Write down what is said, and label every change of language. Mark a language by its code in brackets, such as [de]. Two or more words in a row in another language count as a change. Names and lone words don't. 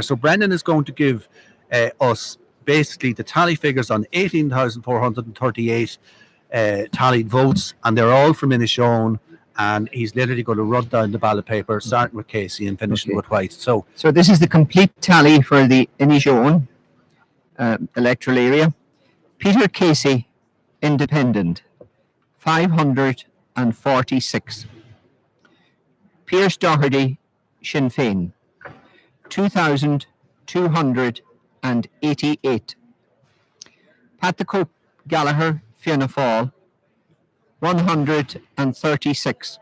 [en] So Brendan is going to give us basically the tally figures on 18,438 tallied votes, and they're all from Inishowen. And he's literally going to run down the ballot paper, starting with Casey and finishing with White. So this is the complete tally for the Inishowen electoral area. Peter Casey, Independent, 546. Pearse Doherty, Sinn Féin, 2,288. Padraig Gallagher, Fianna Fáil, 136.